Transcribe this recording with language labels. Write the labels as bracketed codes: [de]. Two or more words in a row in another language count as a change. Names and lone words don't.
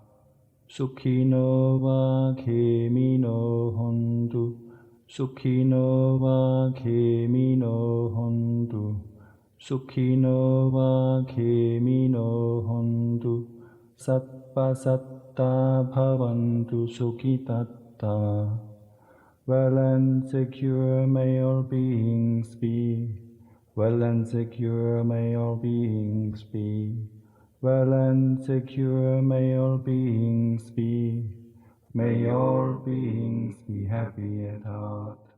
[pi] Sukhino va khemino hontu. Sukhino va khemino hontu. Sukhino va khemino hontu. Sappa satta bhavantu sukhitatta. [en] Well and secure may all beings be. Well and secure may all beings be. Well and secure may all beings be. May all beings be happy at heart.